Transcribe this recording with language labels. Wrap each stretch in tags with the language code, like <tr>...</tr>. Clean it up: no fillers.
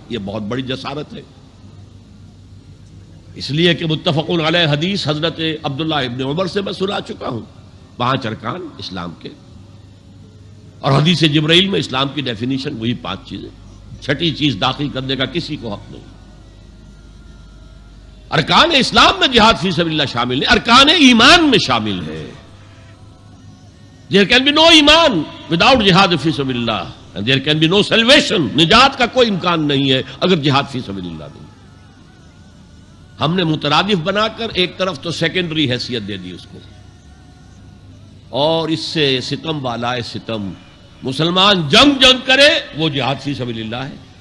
<ur>یہ بہت بڑی جسارت ہے، اس لیے کہ متفقون علیہ حدیث حضرت عبداللہ ابن عمر سے میں سنا چکا ہوں 5 ارکان اسلام کے، اور حدیث جبرائیل میں اسلام کی ڈیفینیشن وہی 5 چیزیں. 6ٹھی چیز داخل کرنے کا کسی کو حق نہیں. ارکان اسلام میں جہاد فی سبیل اللہ شامل نہیں، ارکان ایمان میں شامل ہے.</ur> <en>There can be no ایمان without جہاد فی سبیل Allah, and there can be no salvation.</en> <ur>نجات کا کوئی امکان نہیں ہے اگر جہاد فی سبیل اللہ نہیں. ہم نے مترادف بنا کر ایک طرف تو سیکنڈری حیثیت دے دی اس کو، اور اس سے ستم بالائے ستم مسلمان جنگ کرے وہ جہاد فی سبیل اللہ ہے.</ur>